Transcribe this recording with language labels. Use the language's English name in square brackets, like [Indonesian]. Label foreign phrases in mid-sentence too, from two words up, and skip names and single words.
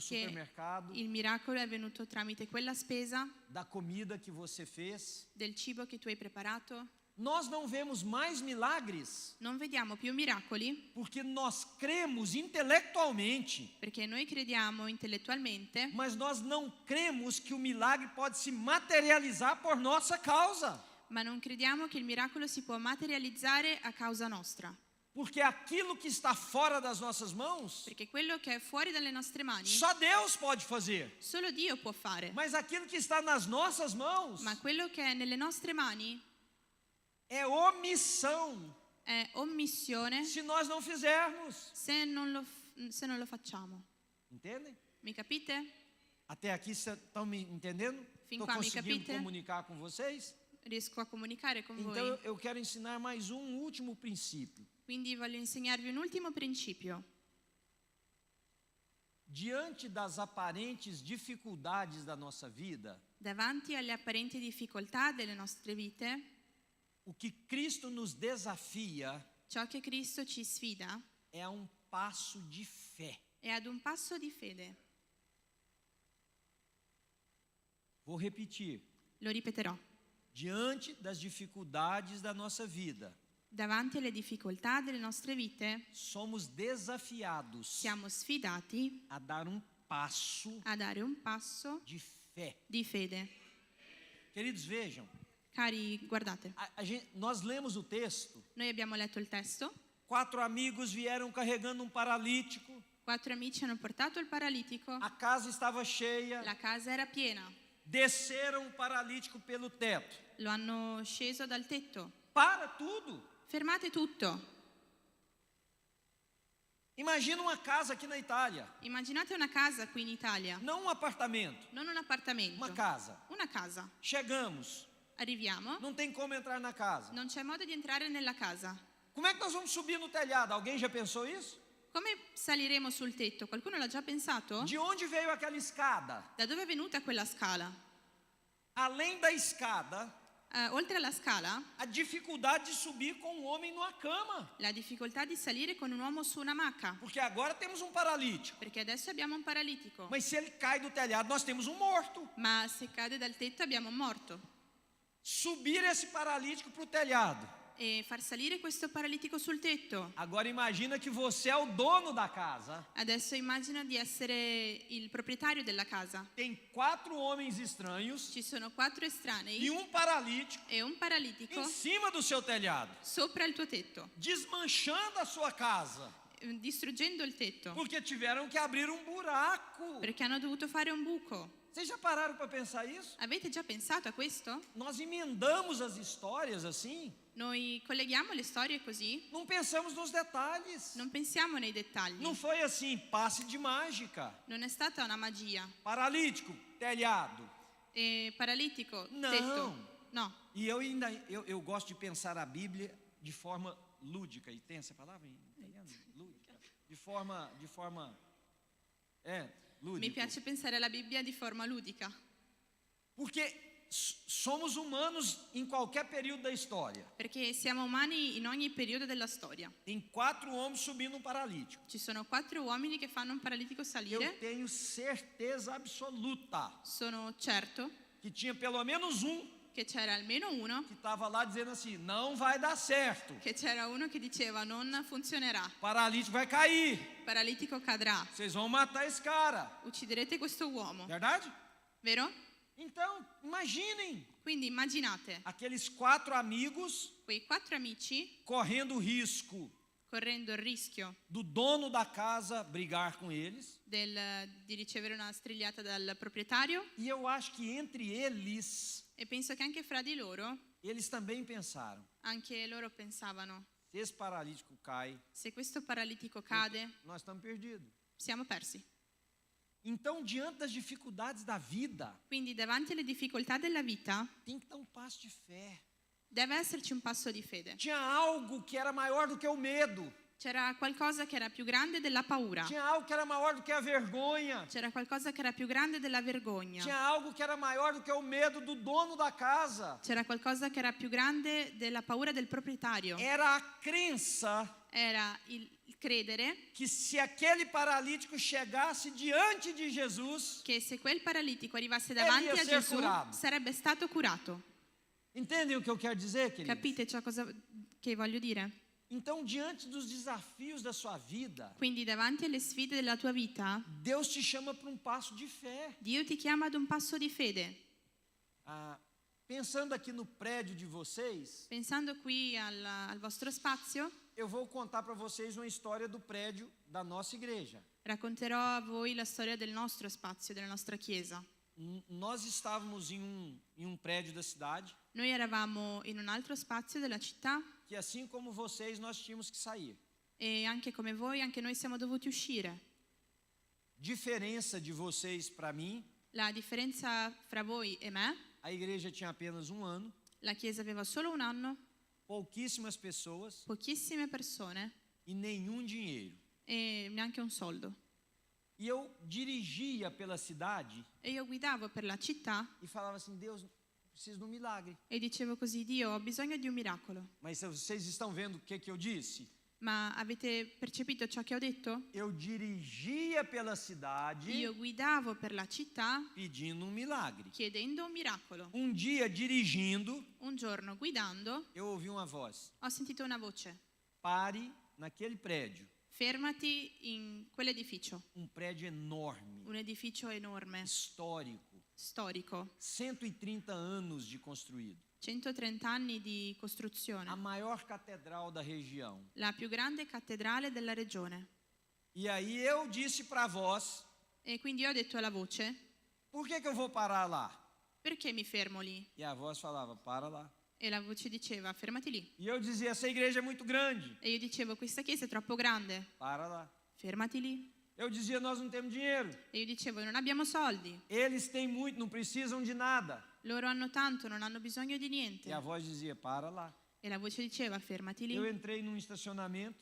[Italian] Che [Portuguese] supermercado, [Italian] il miracolo è venuto tramite quella spesa, [Portuguese] da comida que você fez. [Italian] del cibo che tu hai preparato? [Portuguese] Nós não vemos mais milagres [Italian] Non vediamo più miracoli [Portuguese] porque nós cremos intelectualmente, [Italian] perché noi crediamo intellettualmente, [Portuguese] mas nós não cremos que o milagre pode se materializar por nossa causa. [Italian] ma non crediamo che il miracolo si può materializzare a causa nostra. [Portuguese] Porque aquilo que está fora das nossas mãos, [Italian] Perché quello che è fuori dalle nostre mani, [Portuguese] só Deus pode fazer. [Italian] solo Dio può fare. [Portuguese] Mas aquilo que está nas nossas mãos [Italian] Ma quello che è nelle nostre mani [Portuguese] é omissão [Italian] è omissione [Portuguese] se nós não fizermos. [Italian] se non lo facciamo. [Portuguese] Entendem? [Italian] Mi capite? [Portuguese] Até aqui vocês estão me entendendo? [Italian] Fin [Portuguese] Estou [Italian] qua mi [Portuguese] conseguindo [Italian] capite? [Portuguese] comunicar com vocês? [Italian] Riesco a comunicare con [Portuguese] Então [Italian] voi. [Portuguese] eu quero ensinar mais um último princípio. [Italian] Quindi voglio insegnarvi un ultimo principio. [Portuguese] Diante das aparentes dificuldades da nossa vida, [Italian] Davanti alle apparenti difficoltà delle nostre vite, [Portuguese] o que Cristo nos desafia [Italian] ciò che Cristo ci sfida [Portuguese] é a um passo de fé. [Italian] è ad un passo di fede. [Portuguese] Vou repetir. [Italian] Lo ripeterò. [Portuguese] Diante das dificuldades da nossa vida, [Italian] Davanti alle difficoltà delle nostre vite, [Portuguese] somos desafiados [Italian] siamo sfidati [Portuguese] a dar um passo [Italian] a dare un passo [Portuguese] de fé. [Italian] di fede. [Portuguese] Queridos, vejam, [Italian] Cari, guardate, [Portuguese] nós lemos o texto. [Italian] noi abbiamo letto il testo. [Portuguese] 4 amigos vieram carregando um paralítico. [Italian] 4 amici hanno portato il paralitico. [Portuguese] A casa estava cheia. [Italian] La casa era piena. [Portuguese] Desceram o paralítico pelo teto. [Italian] Lo hanno sceso dal tetto. [Portuguese] Para tudo. [Italian] Fermate tutto. [Portuguese] Imagina uma casa aqui na Itália. [Italian] Immaginate una casa qui in Italia, [Portuguese] Não um apartamento, [Italian] non un appartamento. [Portuguese] uma casa. [Italian] Una casa. [Portuguese] Chegamos. [Italian] Arriviamo, [Portuguese] Não tem como entrar na casa. [Italian] non c'è modo di entrare nella casa. [Portuguese] Como é que nós vamos subir no telhado? Alguém já pensou isso? [Italian] Come saliremo sul tetto? Qualcuno l'ha già pensato? [Portuguese] De onde veio aquela escada? [Italian] Da dove è venuta quella scala? [Portuguese] Além da escada, [Italian] Oltre alla scala, [Portuguese] a dificuldade de subir com um homem numa cama. [Italian] la difficoltà di salire con un uomo su una macca. [Portuguese] Porque agora temos um paralítico. [Italian] Perché adesso abbiamo un paralitico. [Portuguese] Mas se ele cai do telhado, nós temos um morto. [Italian] Ma se cade dal tetto abbiamo un morto. [Portuguese] Subir esse paralítico para o telhado. [Italian] E far salire questo paralitico sul tetto. [Portuguese] Agora imagina que você é o dono da casa. [Italian] Adesso immagina di essere il proprietario della casa. [Portuguese] Tem 4 homens estranhos [Italian] Ci sono 4 [Portuguese] e [Italian] estranei [Portuguese] um paralítico [Italian] e un paralitico [Portuguese] em cima do seu telhado, [Italian] sopra il tuo tetto, [Portuguese] desmanchando a sua casa, [Italian] distruggendo il tetto, [Portuguese] porque tiveram que abrir um buraco. [Italian] perché hanno dovuto fare un buco. [Portuguese] Vocês já pararam para pensar isso? [Italian] Avete già pensato a questo? [Portuguese] Nós emendamos as histórias assim, [Italian] Noi colleghiamo le storie così, [Portuguese] não pensamos nos detalhes. [Italian] non pensiamo nei dettagli. [Portuguese] Não foi assim, passe de mágica. [Italian] Non è stata una magia. [Portuguese] Paralítico, telhado. [Italian] E paralitico, [Portuguese] Não. [Italian] tetto. No. [Portuguese] E eu gosto de pensar a Bíblia de forma lúdica. E tem essa palavra em italiano? Lúdica. De forma [Italian] Mi [Portuguese] lúdica. [Italian] piace pensare alla Bibbia di forma ludica. [Portuguese] Porque somos humanos em qualquer período da história. [Italian] Perché siamo umani in ogni periodo della storia. [Portuguese] Tem 4 homens subindo um paralítico. [Italian] Ci sono 4 uomini che fanno un paralitico [Portuguese] Eu [Italian] salire. [Portuguese] tenho certeza absoluta [Italian] Sono certo [Portuguese] que tinha pelo menos um [Italian] che c'era almeno uno, [Portuguese] que estava lá dizendo assim: não vai dar certo. [Italian] che c'era uno che diceva non funzionerà, [Portuguese] O paralítico vai cair. [Italian] il paralitico cadrà, [Portuguese] Vocês vão matar esse cara. [Italian] ucciderete questo uomo, [Portuguese] Verdade? [Italian] vero? [Portuguese] Então, imaginem [Italian] Quindi immaginate [Portuguese] aqueles 4 amigos [Italian] quei 4 amici [Portuguese] correndo o risco [Italian] correndo il rischio [Portuguese] do dono da casa brigar com eles. [Italian] di ricevere una strigliata dal proprietario, [Portuguese] E eu acho que entre eles, [Italian] e penso che anche fra di loro, [Portuguese] eles também pensaram: [Italian] anche loro pensavano, [Portuguese] se esse paralítico cai, [Italian] se questo paralitico cade, [Portuguese] nós estamos perdidos. [Italian] siamo persi. [Portuguese] Então, diante das dificuldades da vida, [Italian] Quindi davanti alle difficoltà della vita [Portuguese] tem que dar um passo de fé. [Italian] deve esserci un passo di fede. [Portuguese] Tinha algo que era maior do que o medo. [Italian] C'era qualcosa che era più grande della paura. [Portuguese] Tinha algo que era maior do que a vergonha. [Italian] C'era qualcosa che era più grande della vergogna. [Portuguese] Tinha algo que era maior do que o medo do dono da casa. [Italian] C'era qualcosa che era più grande della paura del proprietario. [Portuguese] Era a crença [Italian] Era il credere [Portuguese] que se aquele paralítico chegasse diante de Jesus, [Italian] che se quel paralitico arrivasse davanti [Portuguese] ia [Italian] a [Portuguese] ser [Italian] Gesù curato. sarebbe stato curato. [Portuguese] entendem o que eu quero dizer, queridos? [Italian] Capite ciò cosa che voglio dire? [Portuguese] Então, diante dos desafios da sua vida, [Italian] Quindi davanti alle sfide della tua vita, [Portuguese] Deus te chama para um passo de fé. [Italian] Dio ti chiama ad un passo di fede. [Portuguese] Pensando aqui no prédio de vocês, [Italian] Pensando qui al vostro spazio, [Portuguese] eu vou contar para vocês uma história do prédio da nossa igreja. [Italian] racconterò a voi la storia del nostro spazio, della nostra chiesa. [Portuguese] Nós estávamos em um prédio da cidade, [Italian] Noi eravamo in un altro spazio della città [Portuguese] que assim como vocês, nós tínhamos que sair. [Italian] e anche come voi, anche noi siamo dovuti uscire. [Portuguese] Diferença de vocês para mim, [Italian] La differenza fra voi e me, [Portuguese] a igreja tinha apenas um ano, [Italian] la chiesa aveva solo un anno, [Portuguese] pouquíssimas pessoas [Italian] pochissime persone [Portuguese] e nenhum dinheiro. [Italian] e neanche un soldo. [Portuguese] E eu dirigia pela cidade [Italian] E io guidavo per la città [Portuguese] e falava assim: Deus, preciso de um milagre. [Italian] e dicevo così: Dio, ho bisogno di un miracolo. [Portuguese] Mas vocês estão vendo o que eu disse? [Italian] Ma avete percepito ciò che ho detto? [Portuguese] Eu dirigia pela cidade [Italian] Io guidavo per la città [Portuguese] pedindo um milagre. [Italian] chiedendo un miracolo. [Portuguese] Um dia, dirigindo, [Italian] Un giorno guidando [Portuguese] eu ouvi uma voz: [Italian] ho sentito una voce: [Portuguese] pare naquele prédio. [Italian] fermati in quell'edificio, [Portuguese] Um prédio enorme, [Italian] un edificio enorme, [Portuguese] histórico, [Italian] storico, [Portuguese] 130 anos de construído. [Italian] 130 anni di [Portuguese] A [Italian] costruzione, [Portuguese] maior catedral da região. [Italian] la più grande cattedrale della regione. [Portuguese] E aí eu disse para a voz: [Italian] E quindi ho detto alla voce: [Portuguese] por que eu vou parar lá? [Italian] perché mi fermo lì? [Portuguese] E a voz falava: para lá. [Italian] E la voce diceva: fermati lì. [Portuguese] E eu dizia: essa igreja é muito grande. [Italian] E io dicevo: questa chiesa è troppo grande, [Portuguese] Para lá. [Italian] fermati lì. [Portuguese] Eu dizia: nós não temos dinheiro. [Italian] E io dicevo: non abbiamo soldi, [Portuguese] Eles têm muito, não precisam de nada. [Italian] loro hanno tanto, non hanno bisogno di niente. [Portuguese] E a voz dizia: para lá. [Italian] E la voce diceva: fermati lì. [Portuguese] Eu entrei num estacionamento.